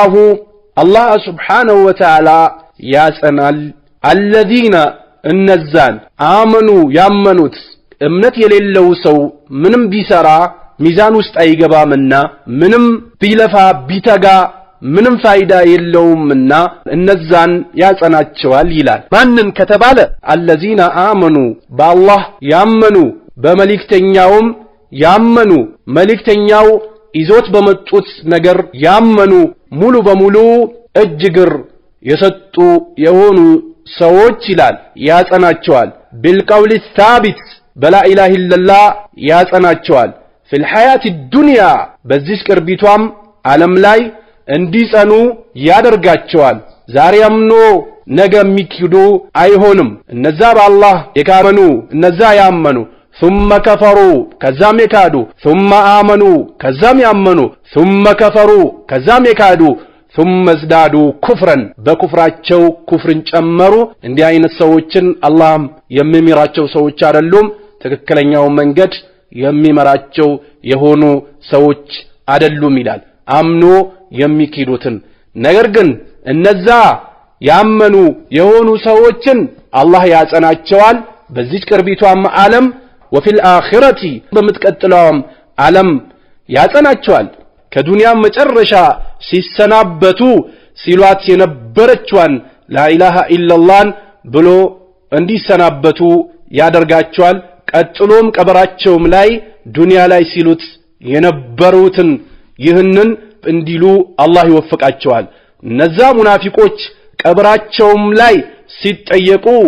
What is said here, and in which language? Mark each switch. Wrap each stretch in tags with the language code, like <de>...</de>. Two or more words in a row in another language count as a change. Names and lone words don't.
<am>አላህ</am> <ar>سبحانه وتعالى</ar> <am>ያጸናል الذين እነዛን አመኑ ያመኑት እምነት የሌለው ሰው ምንም ቢሰራ ሚዛን ውስጥ አይገባምና ምንም ቢለፋ ቢተጋ ምንም ፋይዳ የለውምና እነዛን ያጸናቸዋል ይላል። ማንን ከተባለ</am> <ar>الذين آمنوا</ar> <am>በአላህ ያመኑ በመልእክተኛውም ያመኑ መልእክተኛው ይዞት በመጡት ነገር ያመኑ ሙሉ በሙሉ እጅግር የሰጡ የሆኑ ሰዎች ይላል ያጸናቸዋል።</am> <ar>بالقول الثابت بلا إله إلا الله</ar> <am>ያጸናቸዋል።</am> <ar>في الحياة الدنيا</ar> <am>በዚህ ቅርቢቷም ዓለም ላይ እንዲጸኑ ያደርጋቸዋል። ዛሬ አምኖ ነገ የሚክዱ አይሆንም። እነዛ በአላህ የካመኑ እነዛ ያመኑ ثم كفروا ከዛም የካዱ</am> <ar>ثم آمنوا</ar> <am>ከዛም ያመኑ</am> <ar>ثم كفروا</ar> <am>ከዛም የካዱ</am> <ar>ثم ازدادوا كفرا</ar> <am>በኩፍራቸው ኩፍርን ጨመሩ። እንዲህ አይነት ሰዎችን አላህም የሚመራቸው ሰዎች አይደሉም። ትክክለኛው መንገድ የሚመራቸው የሆኑ ሰዎች አይደሉም ይላል አምኖ የሚክዱትን። ነገር ግን እነዛ ያመኑ የሆኑ ሰዎችን አላህ ያጸናቸዋል በዚህ ቅርቢቷም ዓለም وفي الآخرة በመጥቀጥለውም ዓለም ያጸናቸዋል። ከዱንያ መጨረሻ ሲሰናበቱ ሲሏት የነበረችዋን ላኢላሃ ኢላላህን ብሎ እንዲሰናበቱ ያደርጋቸዋል። ቀጥሎም ቀበራቸውም ላይ ዱንያ ላይ ሲሉት የነበሩትን ይህንን እንዲሉ አላህ ይወፍቃቸዋል። እነዛ ሙናፊቆች ቀበራቸውም ላይ ሲጠየቁ</am>